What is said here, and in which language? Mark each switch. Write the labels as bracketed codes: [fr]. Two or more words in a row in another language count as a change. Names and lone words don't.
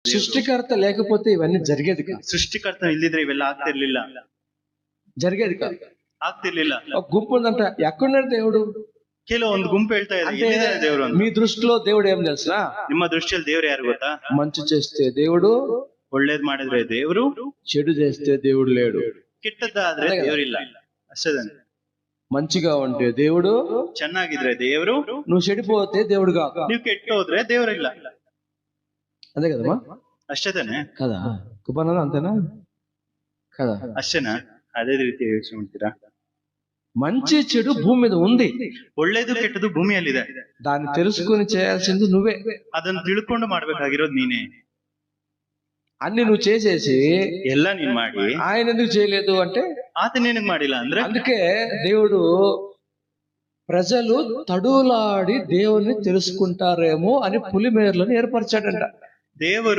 [te] సృష్టికర్త లేకపోతే ఇవన్నీ జరిగేది కాదు. [kn] ಸೃಷ್ಟಿಕರ್ತ ಇಲ್ಲಿದ್ರೆ ಇವೆಲ್ಲ ಆಗ್ತಿರ್ಲಿಲ್ಲ. [te] జరిగేది కాదు. [kn] ಆಗ್ತಿರ್ಲಿಲ್ಲ. [te] ఒక గుంపు ఉందంట, ఎక్కడున్నాడు దేవుడు? [kn] ಕೆಲವೊಂದು ಗುಂಪು ಹೇಳ್ತಾ ಇದೆ ಎಲ್ಲಿದ್ದಾರೆ ದೇವರು ಅಂತ. [te] మీ దృష్టిలో దేవుడు ఏం తెలుసా? [kn] ನಿಮ್ಮ ದೃಷ್ಟಿಯಲ್ಲಿ ದೇವರು ಯಾರು ಗೊತ್ತಾ? [te] మంచి చేస్తే దేవుడు, [kn] ಒಳ್ಳೇದ್ ಮಾಡಿದ್ರೆ ದೇವರು, [te] చెడు చేస్తే దేవుడు లేడు. [kn] ಕೆಟ್ಟದ್ದಾದ್ರೆ ದೇವರಿಲ್ಲ. ಅಷ್ಟೇ. [te] మంచిగా ఉంటే దేవుడు, [kn] ಚೆನ್ನಾಗಿದ್ರೆ ದೇವರು, [te] నువ్వు చెడిపోతే దేవుడు కాదు. [kn] ನೀವು ಕೆಟ್ಟು ಹೋದ್ರೆ ದೇವರಿಲ್ಲ. [te] అదే కదమ్మా? [kn] ಅಷ್ಟೇ ತಾನೆ [te] కదా? కుపన్నది అంతేనా కదా? [kn] ಅಷ್ಟೇನಾ? ಅದೇ ರೀತಿ ಯೋಚನೆ ಮಾಡ್ತೀರಾ? [te] మంచి చెడు భూమి మీద ఉంది. [kn] ಒಳ್ಳೇದು ಕೆಟ್ಟದು ಭೂಮಿಯಲ್ಲಿದೆ. [te] దాన్ని తెలుసుకొని చేయాల్సింది నువ్వే. [kn] ಅದನ್ನು ತಿಳ್ಕೊಂಡು ಮಾಡ್ಬೇಕಾಗಿರೋದು ನೀನೇ. [te] అన్ని నువ్వు చేసేసి [kn] ಎಲ್ಲ ನೀನ್ ಮಾಡಿ [te] ఆయన ఎందుకు చేయలేదు అంటే, [kn] ಆತ ನಿನಗ್ ಮಾಡಿಲ್ಲ ಅಂದ್ರೆ. [te] అందుకే దేవుడు ప్రజలు తడులాడి దేవుని తెలుసుకుంటారేమో అని పులిమేర్లను ఏర్పరిచాడంట. [kn] ದೇವರು